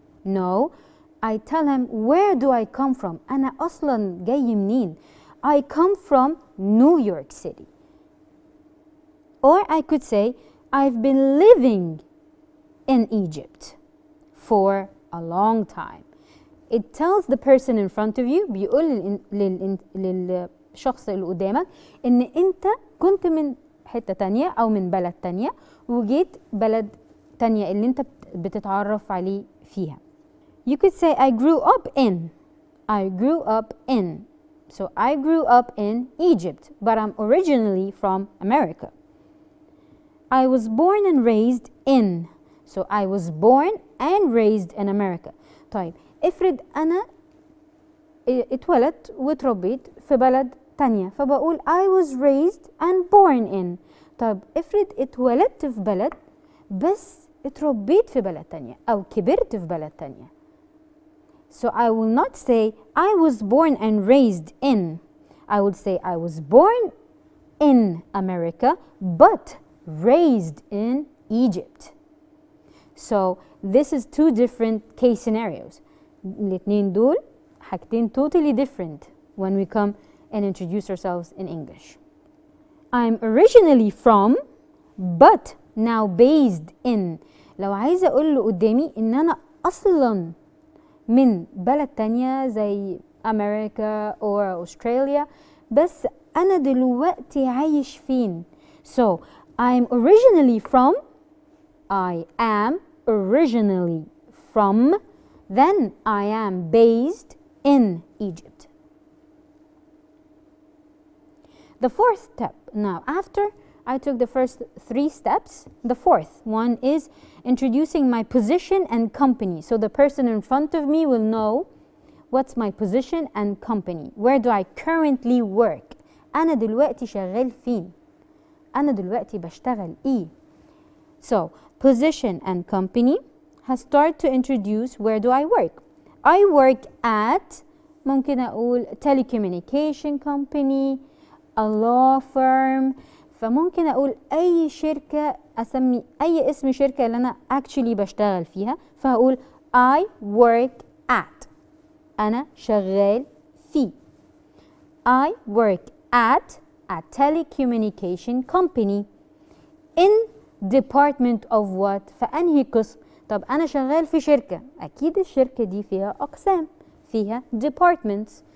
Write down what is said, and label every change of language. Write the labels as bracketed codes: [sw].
[en] No, I tell him where do I come from. [ar] أنا أصلا جاي منين. [en] I come from New York City. Or I could say I've been living in Egypt for a long time. It tells the person in front of you، [ar] بيقول للشخص اللي قدامك إن أنت كنت من حتة تانية أو من بلد تانية وجيت بلد تانية اللي أنت بتتعرف عليه فيها. [en] You could say I grew up in. I grew up in. So I grew up in Egypt, but I'm originally from America. I was born and raised in. So I was born and raised in America. [ar] طيب افرض أنا اتولدت واتربيت في بلد تانية فبقول [en] I was raised and born in. [ar] طيب افرض اتولدت في بلد بس اتربيت في بلد تانية أو كبرت في بلد تانية. [en] So I will not say I was born and raised in. I would say I was born in America but raised in Egypt. So this is two different case scenarios. [ar] الاتنين دول حاجتين [en] totally different when we come and introduce ourselves in English. I'm originally from but now based in. [ar] لو عايزة أقول له قدامي إن أنا أصلاً من بلد تانية زي أمريكا [en] or Australia [ar] بس أنا دلوقتي عايش فين. [en] So I'm originally from. I am originally from. Then I am based in Egypt. The fourth step. Now, after I took the first three steps, the fourth one is introducing my position and company. So the person in front of me will know what's my position and company. Where do I currently work? [ar] أنا دلوقتي شغال فين؟ أنا دلوقتي بشتغل إيه؟ [en] So, position and company has started to introduce where do I work. I work at [ar] ممكن أقول [en] telecommunication company, a law firm. [ar] فممكن أقول أي شركة أسمي أي اسم شركة اللي أنا actually بشتغل فيها فهقول [en] I work at. [ar] أنا شغال في. [en] I work at a telecommunication company. In department of what؟ [ar] فأنهي قسم؟ طب أنا شغال في شركة أكيد الشركة دي فيها أقسام فيها departments.